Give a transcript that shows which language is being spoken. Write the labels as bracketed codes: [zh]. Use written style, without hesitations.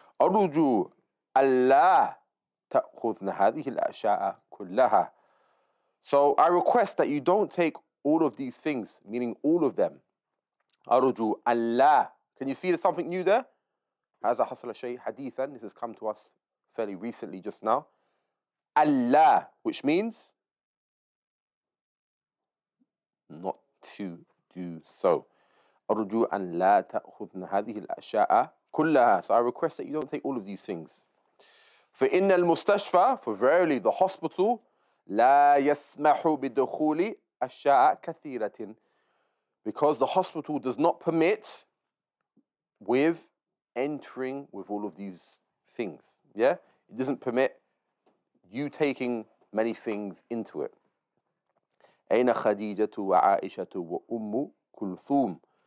[ar] أرجو ألا تأخذن هذه الأشياء كلها. [en] So I request that you don't take all of these things, meaning all of them. [ar] أرجو ألا. [en] Can you see there's something new there? [ar] هذا حصل شيء حديثا. [en] This has come to us fairly recently just now. ألا, which means not to do so. [ar] أرجو أن لا تأخذن هذه الأشياء كلها. [en] So I request that you don't take all of these things. [ar] فإن المستشفى, [en] for verily the hospital, [ar] لا يسمح بدخول أشياء كثيرة. [en] Because the hospital does not permit with entering with all of these things. Yeah? It doesn't permit you taking many things into it. [ar] أين خديجة وعائشة وأم كلثوم?